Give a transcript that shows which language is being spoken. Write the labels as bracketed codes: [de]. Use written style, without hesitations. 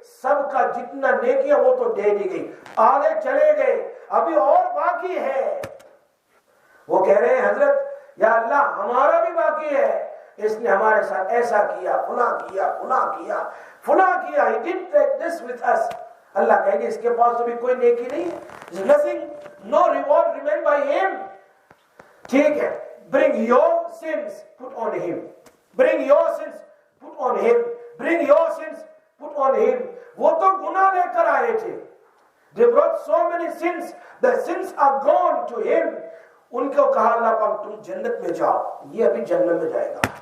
[ur] سب کا جتنا نیکیاں وہ تو دے دی گئی، آگے چلے گئے، ابھی اور باقی ہے. وہ کہہ رہے ہیں حضرت یا اللہ ہمارا بھی باقی ہے، اس نے ہمارے ساتھ ایسا کیا، فلاں کیا، فلاں کیا، فلاں کیا. [en] He did this with us. [ur] اللہ کہیں گے اس کے پاس تو بھی کوئی نیکی نہیں ہے. [en] Nothing, no reward remain by him. [ur] ٹھیک ہے، [en] bring your sins put on him, bring your sins put on him, bring your sins put on him. [ur] وہ تو گناہ لے کر آئے تھے. [en] They brought so many sins, the sins are gone to him. [ur] ان کو کہا اللہ پاک تم جنت میں جاؤ، یہ ابھی جنت میں جائے گا.